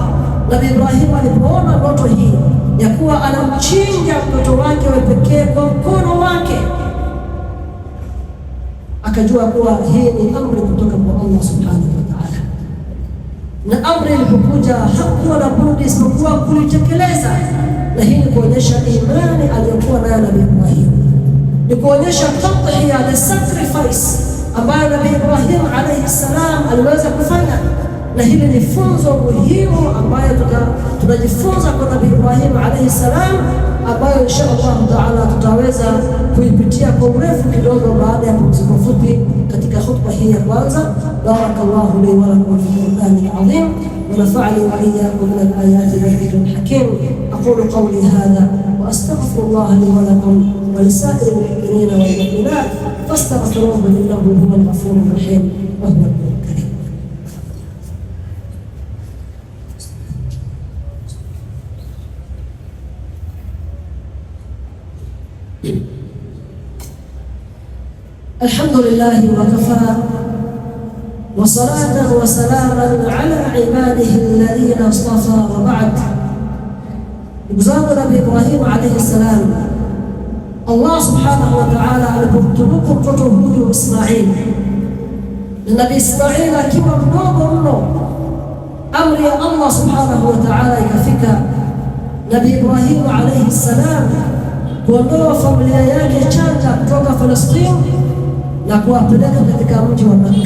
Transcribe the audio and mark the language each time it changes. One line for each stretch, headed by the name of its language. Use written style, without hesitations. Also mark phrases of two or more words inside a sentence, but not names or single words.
Swahili: Nabii Ibrahim alipoona ndoto hii ya kuwa anamchinja mtoto wake wa pekee kwa mkono wake, akajua kuwa hii ni amri kutoka kwa Allah
Arabic: سبحانه وتعالى.
Swahili: Na amri ilipokuja hakuwa na budi isipokuwa kulitekeleza, na hii ni kuonyesha imani aliyokuwa nayo Nabii Ibrahim, ni kuonyesha tadhiya,
English: the sacrifice
Swahili: ambayo Nabii Ibrahim
Arabic: عليه السلام
Swahili: aliweza kufanya. Na hili ni funzo muhimu ambayo tunajifunza kwa Nabii Ibrahim
Arabic: عليه السلام,
Swahili: ambayo
Arabic: إن شاء الله تعالى
Swahili: tutaweza kuipitia kwa urefu kidogo baada ya pumziko fupi katika khutba hii ya kwanza.
Arabic: بارك الله لي ولكم في القرآن العظيم ونفعني وإياكم من الآيات والذكر الحكيم. أقول قولي هذا وأستغفر الله لي ولكم ولسائر المؤمنين والمؤمنات فاستغفروه إنه هو الغفور الرحيم وهو الكريم. الحمد لله وكفى وصلاة وسلاما على عباده الذين اصطفى وبعد.
Swahili: Ndugu Nabii Ibrahim
Arabic: عليه السلام,
Swahili: Allah
Arabic: سبحانه وتعالى
Swahili: alipomtunuku mtoto huyu Ismail, na Nabii Ismail akiwa mdogo mno, amri ya Allah
Arabic: سبحانه وتعالى
Swahili: ikafika Nabii Ibrahim
Arabic: عليه السلام
Swahili: kuondoa familia yake changa kutoka Falastini na kuwapeleka katika mji wa Makka.